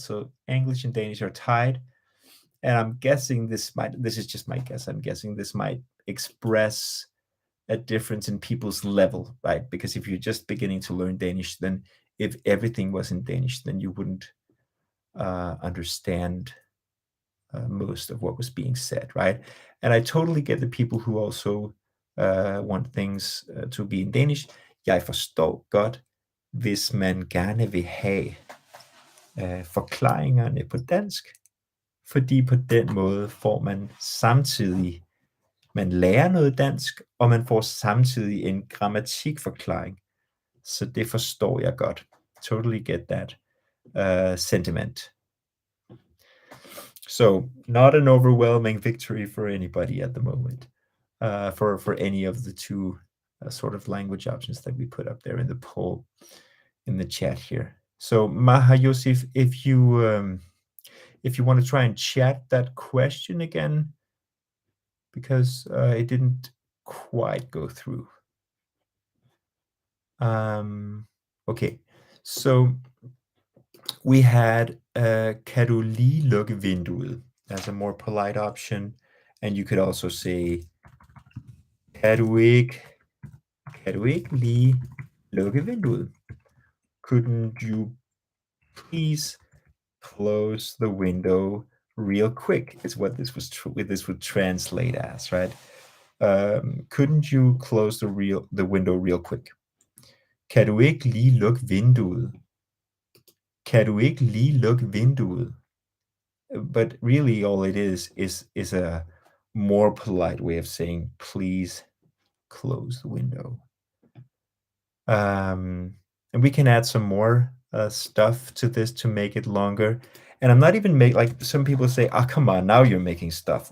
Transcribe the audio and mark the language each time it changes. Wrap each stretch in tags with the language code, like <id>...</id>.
<en>So English and Danish are tied. And I'm guessing this is just my guess, I'm guessing this might express a difference in people's level, right? Because if you're just beginning to learn Danish, then if everything was in Danish, then you wouldn't understand most of what was being said, right? And I totally get the people who also want things to be in Danish.</en> <da>Jeg forstår godt, hvis man gerne vil have forklaringerne på dansk, fordi på den måde får man samtidig, man lærer noget dansk, og man får samtidig en grammatikforklaring. Så det forstår jeg godt.</da> <en>Totally get that sentiment. So not an overwhelming victory for anybody at the moment, for any of the 2 sort of language options that we put up there in the poll, in the chat here. So Maha Yosef, if you want to try and chat that question again, because it didn't quite go through. Okay, so we had</en> <da>kan du lige lukke vinduet</da> <en>as a more polite option, and you could also say</en> <da>kan du ikke lige lukke vinduet?</da> <en>Couldn't you please close the window real quick? Is what this would translate as, right? Couldn't you close the window real quick?</en> <da>Kan du ikke lige lukke vinduet? Kan du ikke lige lukke vinduet?</da> <en>But really all it is a more polite way of saying please close the window. And we can add some more stuff to this to make it longer. And I'm not even like some people say, oh, come on, now you're making stuff.</en>